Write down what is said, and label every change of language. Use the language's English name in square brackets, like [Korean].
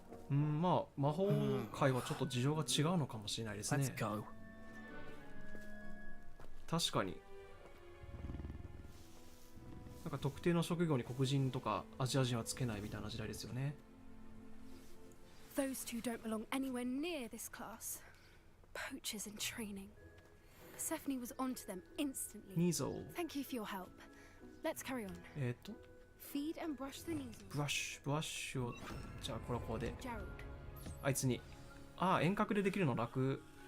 [Japanese] うん、まあ魔法界はちょっと事情が違うのかもしれないですね [English] Let's。 go. [Japanese] 確かに。なんか特定の職業に黒人とかアジア人はつけないみたいな時代ですよね。 [English] Those two don't belong anywhere near this class. Poachers in training. Persephone was onto them instantly. [Japanese] ニーゾー。 [English] Thank you for your help. Let's carry on. Feed and brush the needles. [Japanese] ブラッシュを、じゃあこれはこうで。 Gerald. あいつに。ああ、遠隔でできるの楽。